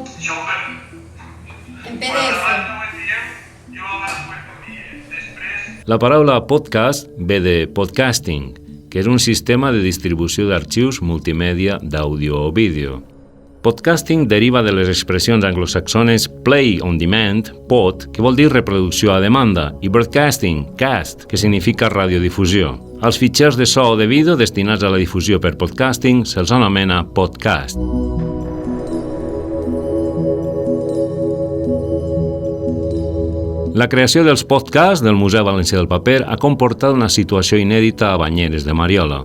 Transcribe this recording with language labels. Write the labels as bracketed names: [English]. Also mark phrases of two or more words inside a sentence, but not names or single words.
[Catalan] En PDF. La paraula podcast ve de podcasting, que és un sistema de distribució d'arxius multimèdia d'àudio o vídeo. Podcasting deriva de les expressions anglosaxones [English] play on demand, [Catalan] pod, que vol dir reproducció a demanda, i broadcasting, cast, que significa radiodifusió. Als fitxers de so o de vídeo destinats a la difusió per podcasting se'ls anomena podcast. La creació dels podcasts del Museu Valencià del Paper ha comportat una situació inèdita a Banyeres de Mariola.